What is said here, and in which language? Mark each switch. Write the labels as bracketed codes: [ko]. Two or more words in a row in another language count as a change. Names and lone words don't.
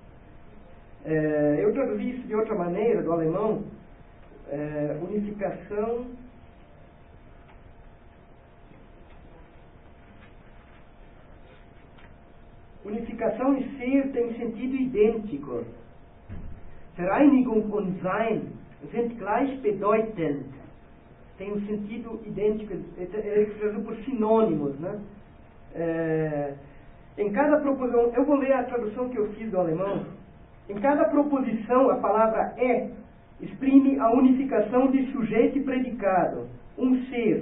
[pt] Eu traduzi isso de outra maneira, do alemão. Unificação e ser têm sentido idêntico. [de] Vereinigung und Sein sind gleichbedeutend. [pt] Tem um sentido idêntico, ele traduzido por sinônimos, né? Em cada proposição, eu vou ler a tradução que eu fiz do alemão. Em cada proposição, a palavra exprime a unificação de sujeito e predicado, um ser.